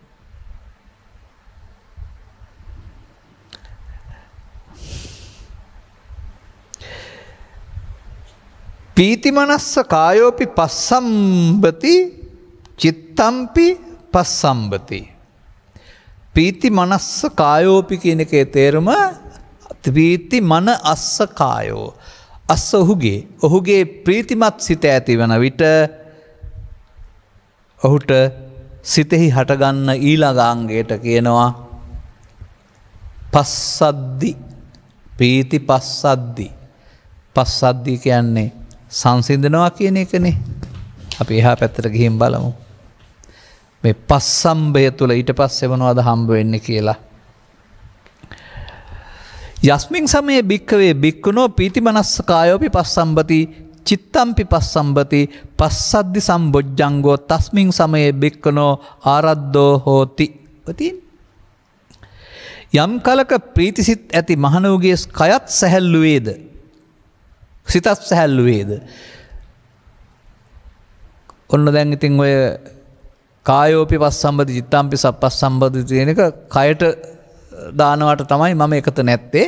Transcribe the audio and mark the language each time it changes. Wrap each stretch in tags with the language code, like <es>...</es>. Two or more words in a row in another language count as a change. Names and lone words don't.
<pi>පීතිමනස්ස කායෝපි පස්සම්බති චිත්තම්පි පස්සම්බති පීති මනස්ස කායෝපි</pi> <si>කියන එකේ තේරුම</si> <pi>පීති මන අස්ස කායෝ අස්ස</pi> <si>ඔහුගේ ප්‍රීතිමත් සිත ඇති වන විට ඔහුට සිතෙහි හටගන්න ඊළඟ අංගයට කියනවා පස්සද්දි ප්‍රීති පස්සද්දි කියන්නේ සංසිඳනවා කියන එකනේ. අපි එහා පැත්තට ගිහින් බලමු. මේ පස්සම්බය තුළ ඊට පස්සේ මොනවද හම්බ වෙන්නේ කියලා.</si> <pi>යස්මින් සමයේ බික්කවේ බික්කුණෝ පීතිමනස්ස කායෝපි පස්සම්බති චිත්තම්පි පස්සම්බති පස්සද්දි සම්බොජ්ජංගෝ තස්මින් සමයේ බික්කුණෝ ආරද්ධෝ හෝති.</pi> <si>යම් කලක ප්‍රීතිසිත ඇති මහණෝගේ කයත් සැහැල්ලු වේද සිතත් සැහැල්ලු වේද? ඔන්න දැන් ඉතින් ඔය</si> <pi>කායෝපි පස්සම්බදි චිත්තම්පි සප්පස්සම්බදි</pi> <si>කියන එක කයට දානවට තමයි මම එකත නැත්තේ.</si>